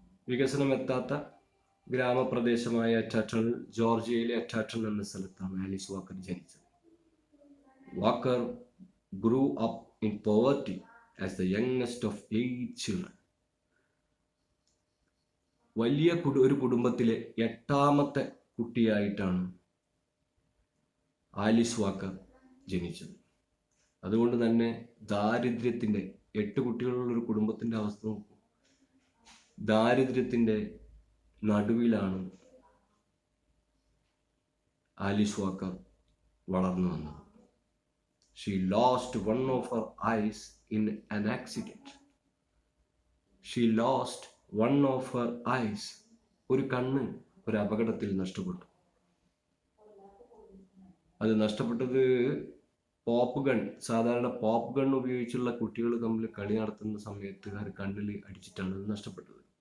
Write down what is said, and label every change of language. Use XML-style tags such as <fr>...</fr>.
<ml>വികസനം എത്താത്ത ഗ്രാമപ്രദേശമായ എറ്റാട്ടൺ, ജോർജിയയിലെ എറ്റാട്ടൺ എന്ന സ്ഥലത്താണ് ആലിസ് വാക്കർ ജനിച്ചത്.</ml> <en>Walker grew up in poverty as the youngest of 8 children.</en> <ml>വലിയ ഒരു കുടുംബത്തിലെ 8ാമത്തെ കുട്ടിയായിട്ടാണ് ആലിസ് വാക്കർ ജനിച്ചത്. അതുകൊണ്ട് തന്നെ ദാരിദ്ര്യത്തിൻ്റെ, 8 കുട്ടികളുള്ള ഒരു കുടുംബത്തിൻ്റെ അവസ്ഥ നോക്കൂ. ദാരിദ്ര്യത്തിൻ്റെ നടുവിലാണ് ആലിസ് വാക്കർ വളർന്നു വന്നത്.</ml> <en>She lost one of her eyes in an accident. She lost one of her eyes.</en> <ml>ഒരു കണ്ണ് ഒരു അപകടത്തിൽ നഷ്ടപ്പെട്ടു. അത് നഷ്ടപ്പെട്ടത് പോപ്പ് ഗൺ, സാധാരണ പോപ്പ് ഗൺ ഉപയോഗിച്ചുള്ള കുട്ടികൾ തമ്മിൽ കളി നടത്തുന്ന സമയത്ത് അത് കണ്ണിൽ അടിച്ചിട്ടാണ് അത് നഷ്ടപ്പെട്ടത്.</ml>